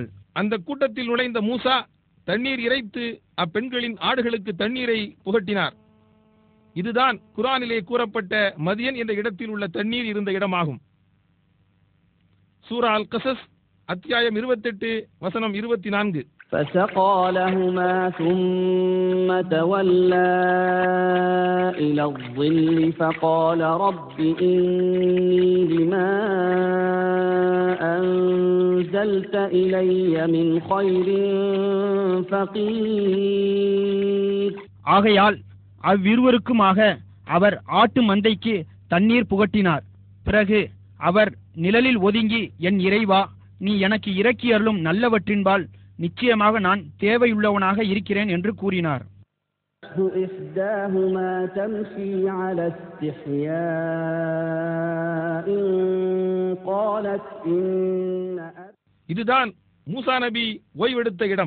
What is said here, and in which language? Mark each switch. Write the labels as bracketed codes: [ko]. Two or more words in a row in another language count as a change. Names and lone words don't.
[ta] அந்த கூட்டத்தில் நுழைந்த மூசா தண்ணீர் இறைத்து அப்பெண்களின் ஆடுகளுக்கு தண்ணீரை புகட்டினார். இதுதான் குர்ஆனிலே கூறப்பட்ட மதியன் என்ற இடத்தில் உள்ள தண்ணீர் இருந்த இடமாகும். சூரா அல் கஸஸ் அத்தியாயம் 28 வசனம் 24. [ar] فسقى لهما ثم تولى إلى الظل فقال رب إني لما أنزلت إلي من خير فقير. [ta] ஆகையால் அவ்விருவருக்குமாக அவர் ஆட்டு மந்தைக்கு தண்ணீர் புகட்டினார். பிறகு அவர் நிழலில் ஒதுங்கி, என் இறைவா, நீ எனக்கு இறக்கி அருளும் நல்லவற்றின்பால் நிச்சயமாக நான் தேவையுள்ளவனாக இருக்கிறேன் என்று கூறினார். இதுதான் மூசா நபி ஓய்வெடுத்த இடம்.